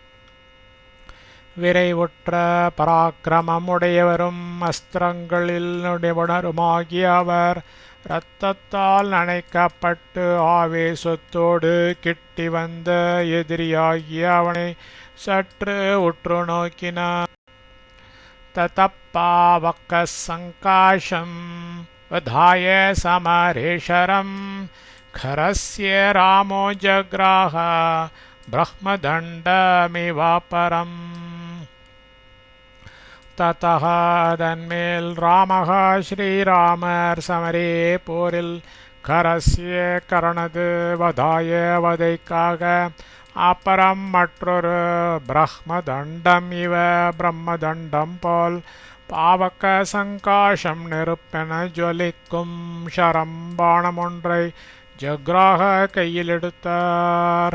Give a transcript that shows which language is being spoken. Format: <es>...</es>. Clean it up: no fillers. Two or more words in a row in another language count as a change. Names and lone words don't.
<ta>விரைவுற்ற பராக்கிரமம் உடையவரும் அஸ்திரங்களில் நிபுணருமாகிய அவர் இரத்தத்தால் நனைக்கப்பட்டு ஆவேசத்தோடு கிட்டி வந்த எதிரியாகிய அவனை சற்று உற்று நோக்கினார்.</ta> <sa>ततःपावक सङ्काशम् वधाय समरेशरम् खरस्य रामो जग्राह ब्रह्मदण्डमिवापरम्.</sa> <ta>ततः அதன்மேல் ராமः ஸ்ரீராமர் சமரே போரில் கரஸ்ய கரணது வதாய வதைக்காக அப்புறம் மற்றொரு</ta> <sa>ब्रह्मदण्डम् इव</sa> <ta>பிரம்மதண்டம் போல்</ta> <sa>पावक सङ्काशम्</sa> <ta>நெருப்பென ஜொலிக்கும் ஷரம்பாணம் ஒன்றை ஜக்ராக கையில் எடுத்தார்.</ta>